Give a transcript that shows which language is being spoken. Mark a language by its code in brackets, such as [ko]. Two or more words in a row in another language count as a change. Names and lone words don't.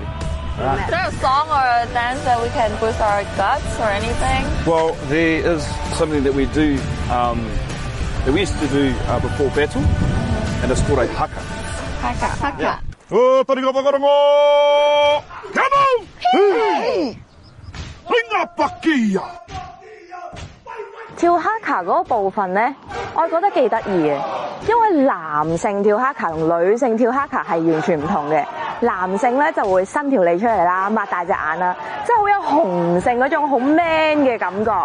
[en] Is there a song or a dance that we can boost our guts or anything? Well, there is something that we do, that we used to do before battle, and it's called a haka. Haka. [mi] Yeah. Oh, taringa wakarango! [en] Come on! [mi] Ringa pakia! [yue] 跳哈卡嗰部分咧，我覺得幾得意嘅，因為男性跳哈卡同女性跳哈卡係完全唔同嘅。男性咧就會伸條脷出嚟啦，擘大隻眼啦，即係好有雄性嗰種好 man 嘅感覺。